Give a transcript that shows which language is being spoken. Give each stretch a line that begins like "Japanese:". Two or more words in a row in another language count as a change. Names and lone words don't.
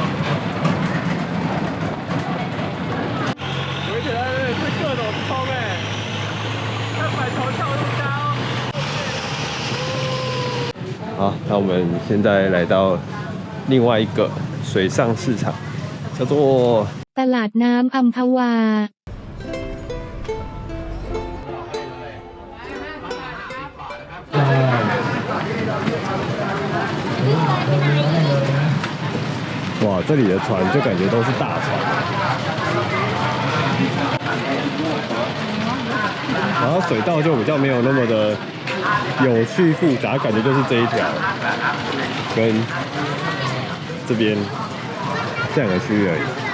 Chinese: 各种冲哎，要摆头跳那么高。好，那我们现在来到另外一个水上市场，叫做 ตลาดน้ำอัมพวา 来哇，这里的船就感觉都是大船，然后水道就比较没有那么的有趣复杂，感觉就是这一条跟这边这两个区域而已。